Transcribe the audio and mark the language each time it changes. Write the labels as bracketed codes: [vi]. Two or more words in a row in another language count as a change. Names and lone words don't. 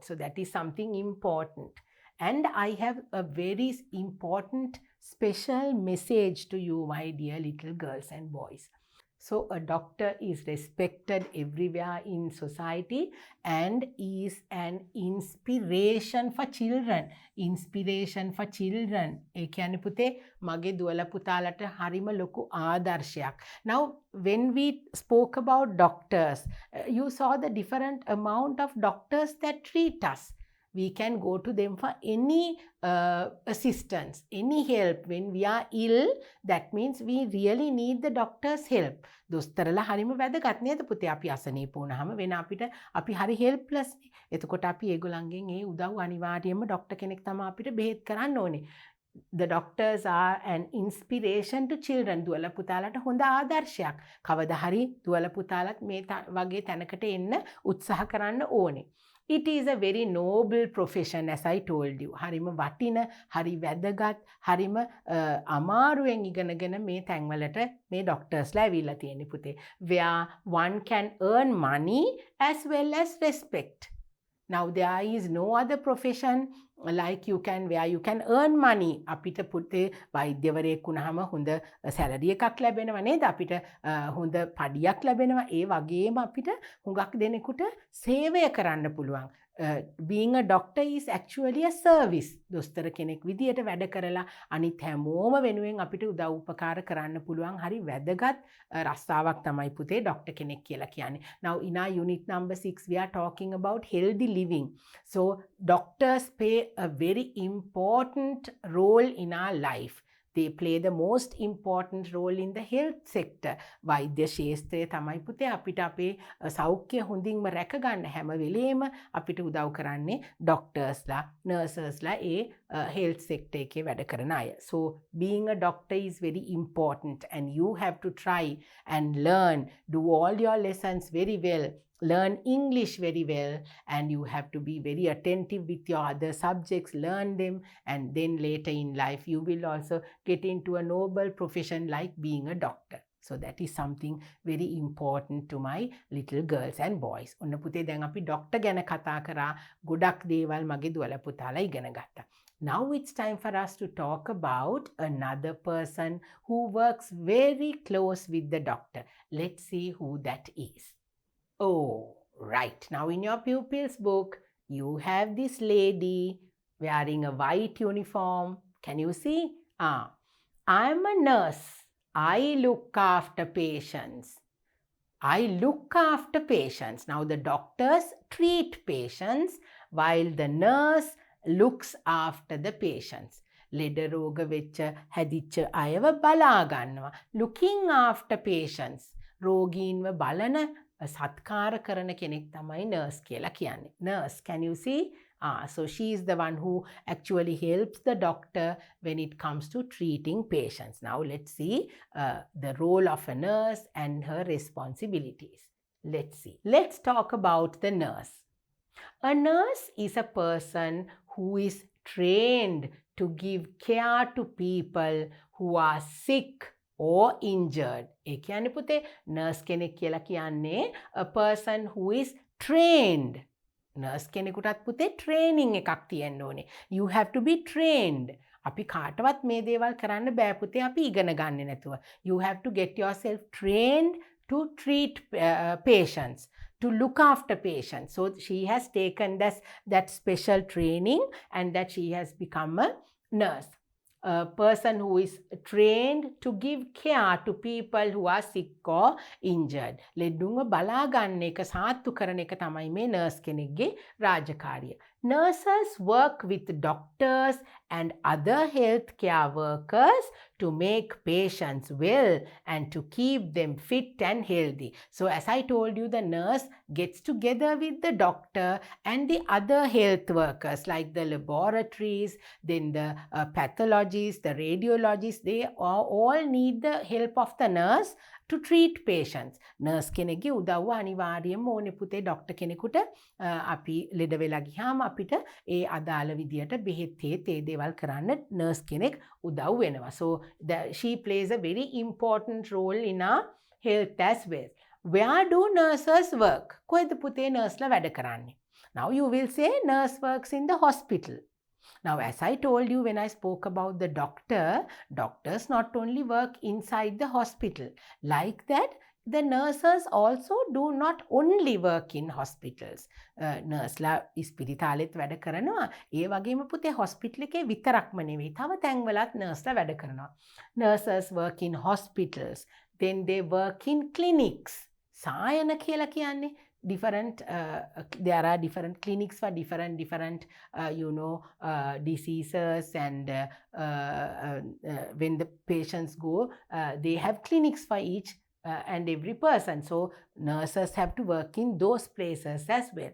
[en] So that is something important. And I have a very important special message to you, my dear little girls and boys. So a doctor is respected everywhere in society and is an inspiration for children. Inspiration for children. [si] ඒ කියන්නේ පුතේ මගේ දුවලා පුතාලට හරිම ලොකු ආදර්ශයක්. [en] Now when we spoke about doctors, you saw the different amount of doctors that treat us. We can go to them for any assistance, any help. When we are ill, that means we really need the doctor's help. [si] දොස්තරලා හරිම වැදගත් නේද පුතේ? අපි අසනීප වුණාම වෙන අපිට අපි හරි හෙල්ප්ලස් නේ. එතකොට අපි ඒගොල්ලන්ගෙන් ඒ උදව් අනිවාර්යයෙන්ම ඩොක්ටර් කෙනෙක් තමයි අපිට බෙහෙත් කරන්න ඕනේ. [en] The doctors are an inspiration to children. [si] දුවලා පුතාලට හොඳ ආදර්ශයක්. කවදා හරි දුවලා පුතාලත් මේ වගේ තැනකට එන්න උත්සාහ කරන්න ඕනේ. [en] It is a very noble profession, as I told you. [si] හරිම වටින, හරි වැදගත්, හරිම අමාරුවෙන් ඉගෙනගෙන මේ තැන්වලට මේ ඩොක්ටර්ස්ලා ඇවිල්ලා තියෙන්නේ පුතේ. [en] Where one can earn money as well as respect. Now there is no other profession like where you can earn money. [si] අපිට පුතේ වෛද්‍යවරයෙක් වුණාම හොඳ සැලරි එකක් ලැබෙනවා නේද? අපිට හොඳ පඩියක් ලැබෙනවා. ඒ වගේම අපිට හුඟක් දෙනෙකුට සේවය කරන්න පුළුවන්. [en] Being a doctor is actually a service. [si] දොස්තර කෙනෙක් විදියට වැඩ කරලා අනිත් හැමෝම වෙනුවෙන් අපිට උදව් උපකාර කරන්න පුළුවන් හරි වැදගත් රස්සාවක් තමයි පුතේ ඩොක්ටර් කෙනෙක් කියලා කියන්නේ. [en] Now in our unit number 6 we are talking about healthy living. So doctors play a very important role in our life. They play the most important role in the health sector. [si] වෛද්‍ය ශාස්ත්‍රය තමයි පුතේ අපිට අපේ සෞඛ්‍ය හොඳින්ම රැකගන්න හැම වෙලේම අපිට උදව් කරන්නේ ඩොක්ටර්ස්ලා, නර්සස්ලා ඒ [en] health sector [si] එකේ වැඩ කරන අය. [en] So being a doctor is very important and you have to try and learn, do all your lessons very well. Learn English very well, and you have to be very attentive with your other subjects, learn them, and then later in life you will also get into a noble profession like being a doctor. So that is something very important to my little girls and boys. [si] ඔන්න පුතේ දැන් අපි ඩොක්ටර් ගැන කතා කරා. ගොඩක් දේවල් මගේ දුවලා පුතාලා ඉගෙන ගත්තා. [en] Now it's time for us to talk about another person who works very close with the doctor. Let's see who that is. Oh, right. Now in your pupils book, you have this lady wearing a white uniform. Can you see? I'm a nurse. I look after patients. I look after patients. Now the doctors treat patients while the nurse looks after the patients. [si] ලෙඩ රෝග වෙච්ච හැදිච්ච අයව බලා ගන්නවා. [en] Looking after patients. [si] රෝගීන්ව බලන සත්කාර කරන කෙනෙක් තමයි nurse කියලා කියන්නේ. [en] Nurse, can you see? So she is the one who actually helps the doctor when it comes to treating patients. Now let's see the role of a nurse and her responsibilities. Let's see. Let's talk about the nurse. A nurse is a person who is trained to give care to people who are sick or injured. [si] ඒ කියන්නේ පුතේ nurse කෙනෙක් කියලා කියන්නේ [en] a person who is trained. [si] Nurse කෙනෙකුටත් පුතේ training එකක් තියෙන්න ඕනේ. [en] You have to be trained. [si] අපි කාටවත් මේ දේවල් කරන්න බෑ පුතේ අපි ඉගෙන ගන්නේ නැතුව. [en] You have to get yourself trained to treat patients, to look after patients. So she has taken that special training and that she has become a nurse. A person who is trained to give care to people who are sick or injured. [si] ලෙඩුන්ව බලා ගන්න එක සාත්තු කරන එක තමයි මේ nurse කෙනෙක්ගේ රාජකාරිය. [en] Nurses work with doctors and other healthcare workers to make patients well and to keep them fit and healthy. So as I told you, the nurse gets together with the doctor and the other health workers like the laboratories, then the pathologists, the radiologists, they all need the help of the nurse to treat patients. [si] Nurse කෙනෙක්ගේ උදව්ව අනිවාර්යයෙන්ම ඕනේ පුතේ ඩොක්ටර් කෙනෙකුට අපි ලෙඩ වෙලා ගියාම අපිට ඒ අදාළ විදියට බෙහෙත් ඒ දේවල් කරන්න nurse කෙනෙක් උදව් වෙනවා. [en] So she plays a very important role in our health as well. Where do nurses work? [si] කොහෙද පුතේ nurseලා වැඩ කරන්නේ? [en] Now you will say nurse works in the hospital. Now, as I told you when I spoke about the doctor, doctors not only work inside the hospital. Like that, the nurses also do not only work in hospitals. [si] Nurseලා ඉස්පිරිතාලෙත් වැඩ කරනවා. ඒ වගේම පුතේ hospital එකේ විතරක්ම නෙවෙයි. තව තැන්වලත් nurseලා වැඩ කරනවා. [en] Nurses work in hospitals. Then they work in clinics. [si] සායන කියලා කියන්නේ [en] different there are different clinics for different diseases, and when the patients go they have clinics for each and every person. So nurses have to work in those places as well.